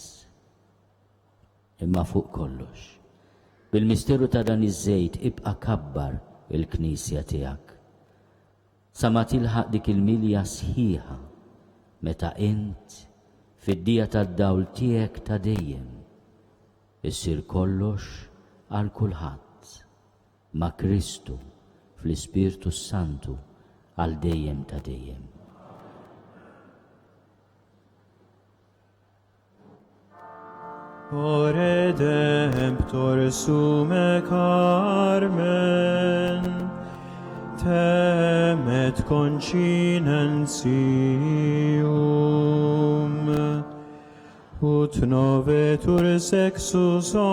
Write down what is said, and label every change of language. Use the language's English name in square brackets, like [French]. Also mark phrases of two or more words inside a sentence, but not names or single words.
[Maltese] Imma fuq kollox, bil-misteru ta' dan iż-żejt ibqa' kabbar il-Knisja tiegħek sa ma tilħaq dik il-milja sħiħa meta int fid-dija tad-dawl tiegħek ta' dejjem issir kollox għal kulħadd ma' Kristu fl-Ispirtu Santu għal dejjem ta' dejjem. [Latin] O Redemptor sume Carmen, temet continentium, ut novetur sexus